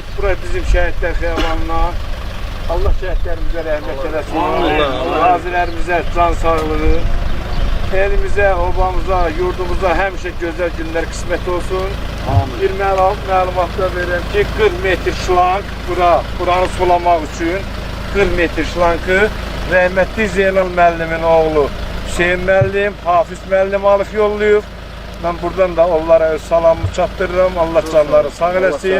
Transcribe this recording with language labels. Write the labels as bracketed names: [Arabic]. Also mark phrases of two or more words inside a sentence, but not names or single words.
[Turkish] Burası bizim şehitler xiyabanına. Allah şehitlerimize rahmet eylesin. Gazilerimize can sağlığı. Elimize, obamıza, yurdumuza hemşe güzel günler kısmet olsun. [Azerbaijani] Bir məlumatda verirəm ki, 40 metr şlank buranı sulamaq üçün 40 metr şlankı rəhmətli Zeynal müəllimin oğlu Hüseyin müəllim, Hafiz müəllim alıb yollayıb. Ben buradan da onlara öz salamımı çatdırıram. Allah canları sağ eləsin.